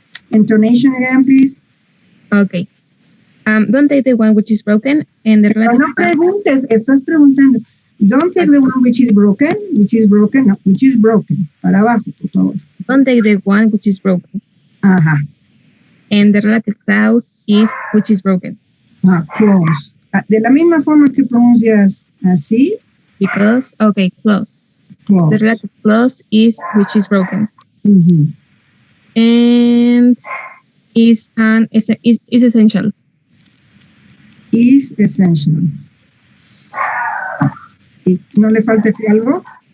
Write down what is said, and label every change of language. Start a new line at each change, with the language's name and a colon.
English: Intonation again, please. Okay. Don't take the one which is broken and the relative
Spanish: No preguntes, estás preguntando.
English: Don't take the one which is broken, no, which is broken.
Spanish: Para abajo, por favor.
English: Don't take the one which is broken.
Spanish: Ajá.
English: And the relative clause is which is broken. Clause.
Spanish: De la misma forma que pronuncias así.
English: Because, okay, clause. The relative clause is which is broken. And is essential. Is essential.
Spanish: ¿Y no le falta aquí algo?